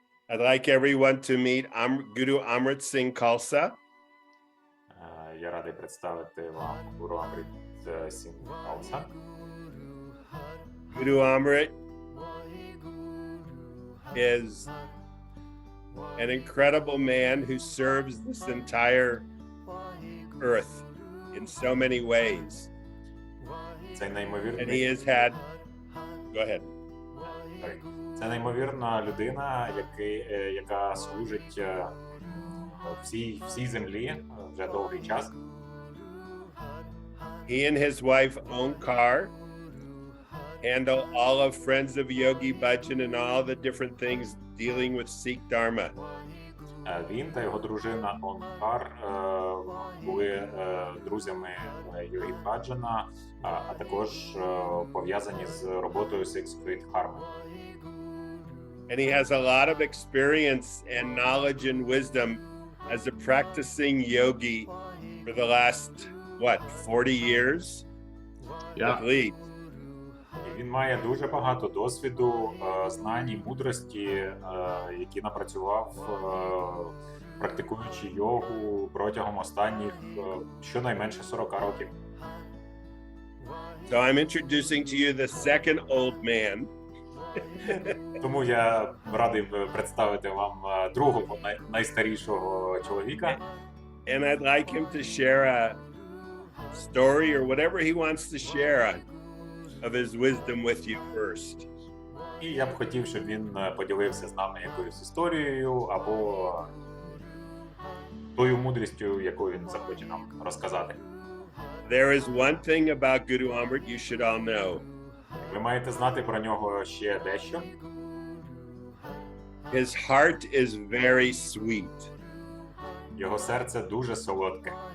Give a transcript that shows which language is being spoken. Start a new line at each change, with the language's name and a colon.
English: I'd like everyone to meet Guru Amrit Singh Khalsa.
Ukrainian: Я радий представити вам Гуру Амрит Сінг Кhalsa.
English: Guru Amrit is an incredible man who serves this entire earth in so many ways.
Ukrainian: Це
English: And he
Ukrainian: неймовірний,
English: has had, go ahead.
Ukrainian: це неймовірна людина, яка служить всій землі вже довгий час.
English: He and his wife own car, handle all of Friends of Yogi Bhajan and all the different things dealing with Sikh Dharma.
Ukrainian: Він та його дружина Онкар були друзями Йогі Баджана, а також пов'язані з роботою Six Feet Harmony.
English: And he has a lot of experience and knowledge and wisdom as a practicing yogi for the last, 40 years? Yeah. At least.
Ukrainian: І він має дуже багато досвіду, знань і мудрості, які напрацював, практикуючи йогу протягом останніх щонайменше 40 років.
English: So I'm introducing to you the second old man.
Ukrainian: Тому я радий представити вам другого найстарішого чоловіка.
English: And I'd like him to share a story or whatever he wants to share of his wisdom with you first.
Ukrainian: І я б хотів, щоб він поділився з нами якоюсь історією або тою мудрістю, яку він захоче нам розказати.
English: There is one thing about Guru Amrit you should all know.
Ukrainian: Ви маєте знати про нього ще дещо.
English: His heart is very sweet.
Ukrainian: Його серце дуже солодке.